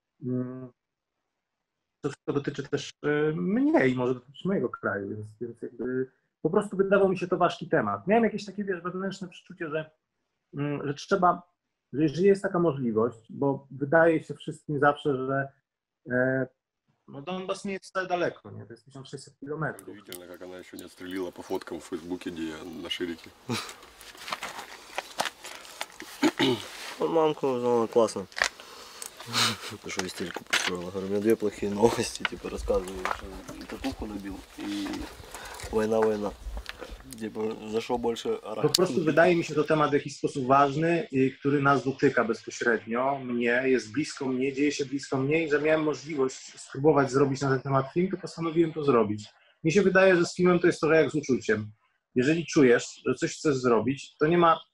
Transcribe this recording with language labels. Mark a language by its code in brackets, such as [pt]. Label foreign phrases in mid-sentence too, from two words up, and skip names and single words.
[pl] To wszystko dotyczy też mnie i może dotyczy mojego kraju, więc po prostu wydawał mi się to ważki temat. Miałem jakieś takie, wewnętrzne przeczucie, że trzeba, że jeżeli jest taka możliwość, bo wydaje się wszystkim zawsze, że Donbas nie jest wcale daleko, nie? To jest 1600 kilometrów. [ru] Удивительно, как она еще не отстрелила по фоткам в Фейсбуке, где я на ширике. Мамка узнала классно. Что истерику построила. Говорю, у меня две плохие новости, рассказываю, что и татуху набил, и война. Zaszło больше [pl] Po prostu wydaje mi się to temat w jakiś sposób ważny, który nas dotyka bezpośrednio, mnie, jest blisko mnie, dzieje się blisko mnie i że miałem możliwość spróbować zrobić na ten temat film, to postanowiłem to zrobić. Mi się wydaje, że z filmem to jest trochę jak z uczuciem. Jeżeli czujesz, że coś chcesz zrobić, to nie ma...